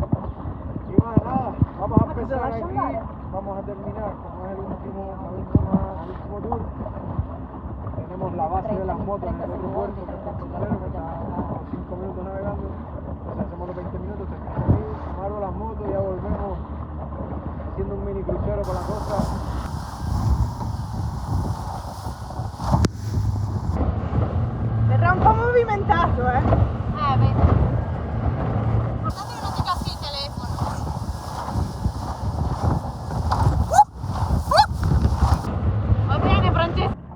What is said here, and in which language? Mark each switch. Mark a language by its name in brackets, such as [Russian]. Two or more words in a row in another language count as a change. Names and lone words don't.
[Spanish] Y más nada, vamos a empezar aquí, vamos a terminar como es el último tour. Tenemos la base de las motos en el otro puerto que está en Crucero, que está a 5 minutos navegando, entonces hacemos los 20 minutos, terminamos ahí, amarro las motos y ya volvemos haciendo un mini crucero con la costa. [Italian] Verrà un po' movimentato, Vedi. Guardate che non ti cassi il telefono. Va bene Francesca.